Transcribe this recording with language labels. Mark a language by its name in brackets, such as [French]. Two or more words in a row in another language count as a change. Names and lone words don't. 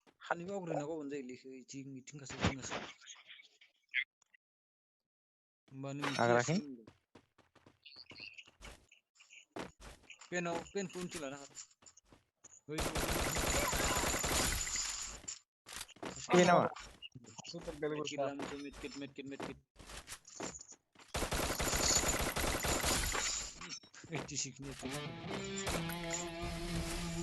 [Bodo] खानै बावग्रोना गावबानो जायोलै इथिं गासै होमबानो हाग्राखै मिथियासिगोन पेनखौ उनथिं लाना खार बे नामा [Indonesian] Super dari medkit Bursa. lah musuh medkit di sini